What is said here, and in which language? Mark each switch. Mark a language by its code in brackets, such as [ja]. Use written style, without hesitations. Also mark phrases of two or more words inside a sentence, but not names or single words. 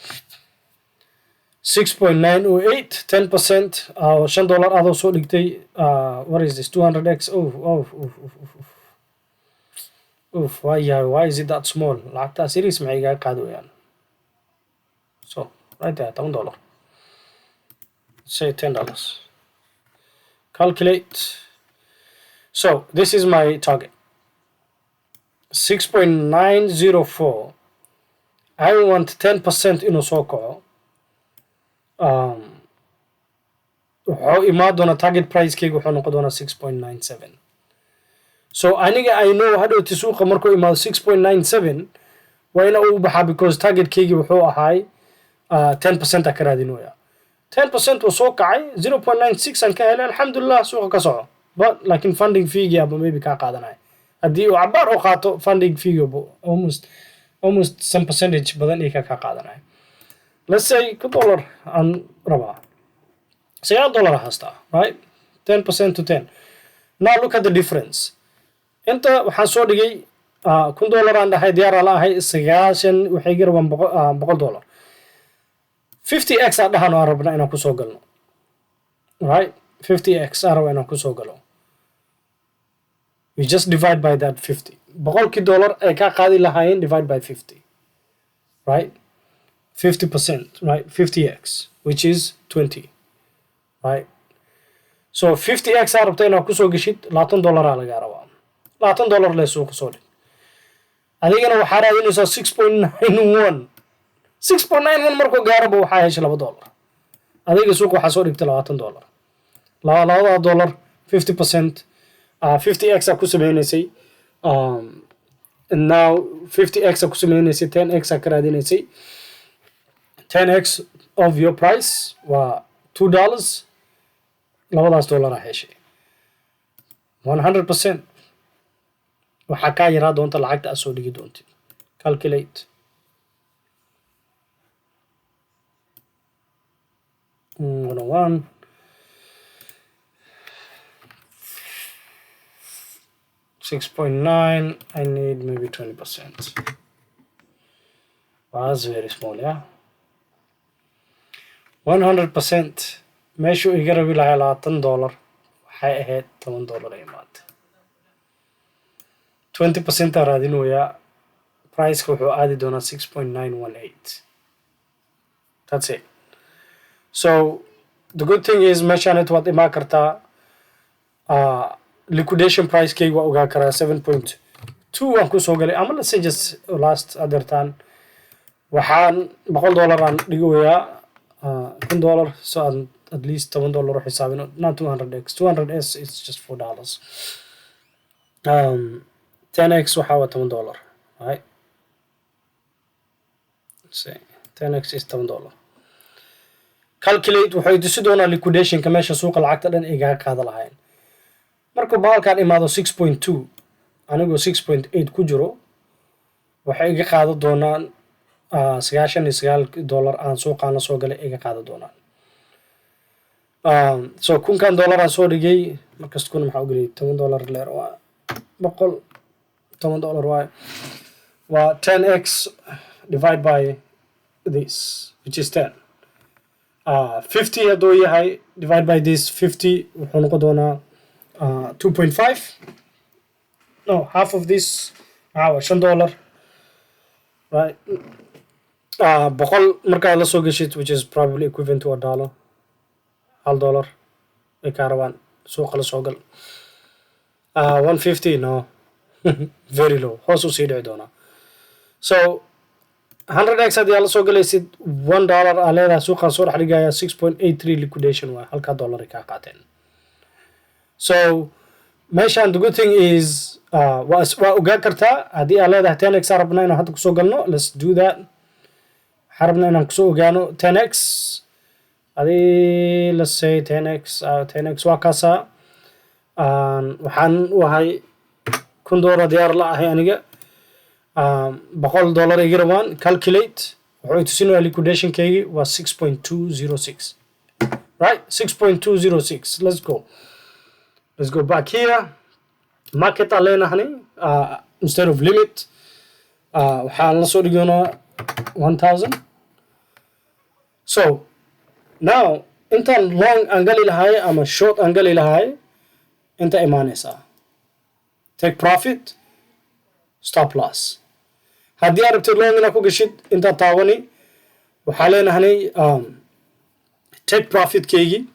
[so] 6.908 10% $5 adoo soo dhigtay. [en] What is this 200x? Why is it that small? [so] lacagtaa series maxay iga qaadayaan? [en] So right there $10. Say $10. Calculate. So this is my target 6.904. I want [so] 10% inuu soo kaco. wuxuu imaan doonaa target pricekeyga wuxuu noqon doonaa 6.97. so aniga [en] I know [so] hadhowti suuqa markuu imaado 6.97 waa ina uu baxaa because targetkeygi wuxuu ahaay 10% ka raadinooya. 10% uu soo kacay 0.96 aan ka helay, alxamdulillah suuqa ka soco. but laakiin funding feegi aba maybe kaa qaadanaya. haddii uu cabaar u qaato funding feegi almost some percentage badan iyo ka qaadanaya. [en] let's say [so] $1 aan rabaa $9 haastaa, [en] right? 10% to 10. now look at the difference. [so] inta waxaan soo dhigay $1,000 aan dhahay diyaar la ahay 90 waxay garabaan $100. 50x aan dhahan aan rabnaa inaan ku soo galno, right? 50x aan rabaa inaan ku soo galo. [en] we just divide by that 50. $100 [so] ay ka qaadi lahaayeen [en] divide by 50, right? 50%, right? 50x, which is 20, right? [so] so 50x aan rabta inaan ku soo gashid $20 laga rabaa. $20 le suuqa soo dhig. adigana waxaa raadinaysaa 6.91. 6.91 markuu gaaraba waxaa heshay $2. adiga suuqa waxaa soo dhigtay $20. $2 50%. 50x ku sameynaysay. [en] and now [so] 50x ku sameynaysay 10x ka raadinaysay. [en] 10x of your price waa $2. [so] $2 heshay 100%. waxaa kaa yaraa doonta lacagta aad soo dhigi doontid. [en] calculate. $101 6.9. I need maybe 20%. That's very small, yeah. 100%. [so] meeshuu iga rabi lahaa $20 waxay ahayd $10 imaad. 20% raadinaya price wuxuu aadi doonaa 6.918. [en] That's it. So the good thing is [so] meeshaan waad imaan kartaa [en] liquidation price [so] kayga waa ogaa karaa 7.2 aan kusoo galay ama [en] let's say just last [so] adertaan waxaan $100 aan dhigayaa $10 [en] so at least $10 xisaabino not 200x 200s is just $4. [so] 10x waxaa waa $10, [en] right? Say 10x is $10. [so] Calculate waxay tusi doonaa liquidationka meesha suuqa lacagta dhan ay gaga qaada lahayn marka baalkaan imaado 6.2 anigoo 6.8 ku jiro waxay iga qaada doonaan $99 aan suuqaan la soo galay iga qaada doonaan so $1,000 aan soo dhigay markasta kuna maxaa u geliyay $10 leer waa $10 waa 10x [en] divide by this which is [so] 10 50 hadduu yahay [en] divide by this [so] 50 wuxuu noqon doonaa 2.5 [en] no half of this $5 right [so] boqol markaad la soo geshid [en] which is probably equivalent to [so] $1 $1 ay kaa rabaan suuqa la soo gal 150 [en] no very low [so] hoos u sii dhici doonaa so 100x haddii aad la soo galaysid $1 aa leedahay suuqaan soo dhex dhigaya 6.83 liquidation waa halkaa dollar ay kaa qaateen so meeshaan [en] the good thing is [so] waa ogaan kartaa haddii aad leedahay 10x aan rabnaa inaan hadda kusoo galno [en] let's do that [so] waxaan rabnaa inaan kusoo ogaano 10x adii [en] let's say [so] 10x waa kaasaa waxaan u ahay $1,000 diyaar la ahay aniga $100 iga rabaan calculate wuxuu tusinayaa liquidation kaygi waa [en] 6.206 right 6.206 let's go back here market [so] aan leenahay [en] instead of limit [so] waxaan la soo dhiganaa 1000 so now intaan long aan gali lahay ama short aan gali lahay inta imaanaysaa [en] take profit stop loss [so] haddii aad rabtid long inaad ku gashid intaad taabani waxaa leenahay [en] take profit [so] kaygi